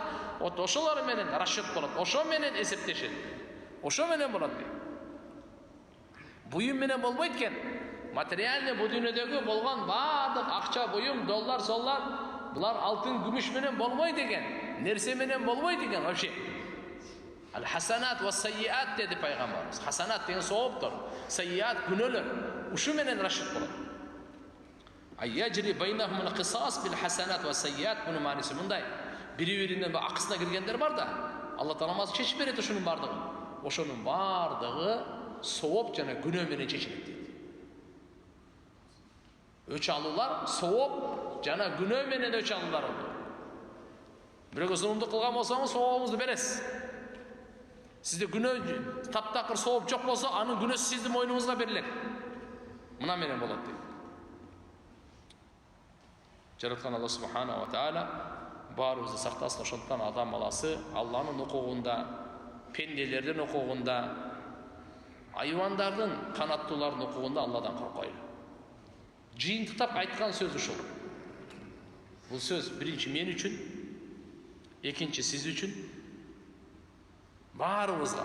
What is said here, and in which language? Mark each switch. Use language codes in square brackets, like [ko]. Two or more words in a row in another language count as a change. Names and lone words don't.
[ky] Ошолор менен расчет болот. Ошо менен эсептешет. Ошо менен болот дейт. Буюм менен болбойт экен. Материальный бу дүйнөдөгү болгон баардык акча, буюм, доллар, соллар, булар алтын, күмүш менен болбойт экен. Нерсе менен болбойт экен вообще. [ar] الحسنات والسيئات [ky] деди Пайгамбарыбыз. Hasanat деген сооптор, sayyiat күнөөлөр. Ушу менен расчет болот. [ar] يجري بينهم القصاص بالحسنات والسيئات [ky] мунун мааниси [ar] мындай. [ky] Бири-биринин акысына киргендер бар да, Алла Тааламыз чечип берет ошонун бардыгын. Ошонун бардыгы сооп жана күнөө менен чечилет дейт. Өч алуулар сооп жана күнөө менен өч алуулар болот. Бирөөгө зулумдук кылган болсоңуз сообуңузду бересиз. Сизде күнөө таптакыр сооп жок болсо, анын күнөөсү сиздин мойнуңузга берилет. Мына менен болот дейт. Жараткан Алла [ar] سبحانه وتعالى [ky] баарыбызды сактасын. Ошондуктан адам баласы Алланын укугунда, пенделердин укугунда, айвандардын, канаттуулардын укугунда Алладан коркойлу. Жыйынтыктап айткан сөз ушул. Бул сөз биринчи мен үчүн, экинчи сиз үчүн, баарыбызга.